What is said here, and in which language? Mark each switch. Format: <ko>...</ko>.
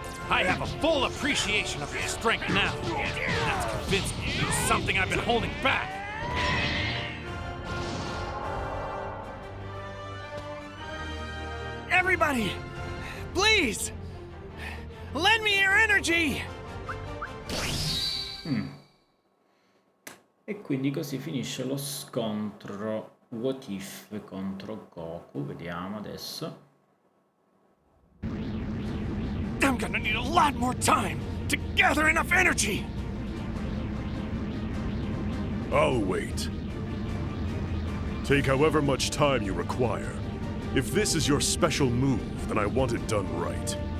<en>I have a full appreciation of your strength now. That's convinced me there's something I've been holding back. Everybody, please, lend me your energy!</en> <it>E quindi così finisce lo scontro What If contro Goku. Vediamo adesso.</it> <en>I'm gonna need a lot more time to gather enough energy! I'll wait. Take however much time you require. If this is your special move, then I want it done right.</en>